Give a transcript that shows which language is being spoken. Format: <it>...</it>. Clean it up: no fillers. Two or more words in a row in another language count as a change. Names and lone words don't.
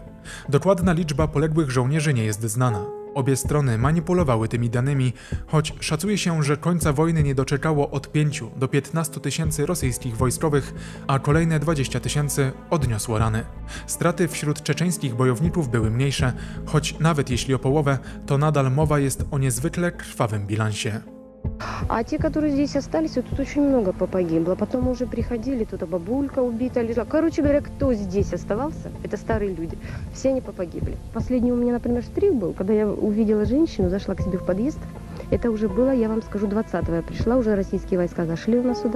<pl>Dokładna liczba poległych żołnierzy nie jest znana. Obie strony manipulowały tymi danymi, choć szacuje się, że końca wojny nie doczekało od 5 do 15 tysięcy rosyjskich wojskowych, a kolejne 20 tysięcy odniosło rany. Straty wśród czeczeńskich bojowników były mniejsze, choć nawet jeśli o połowę, to nadal mowa jest o niezwykle krwawym bilansie.</pl> <ru>А те, которые здесь остались, вот тут очень много погибло. Потом уже приходили, тут бабулька убита лежала. Короче говоря, кто здесь оставался, это старые люди. Все они погибли. Последний у меня, например, штрих был, когда я увидела женщину, зашла к себе в подъезд. Это уже было, я вам скажу, 20-го я пришла, уже российские войска зашли у нас сюда.</ru>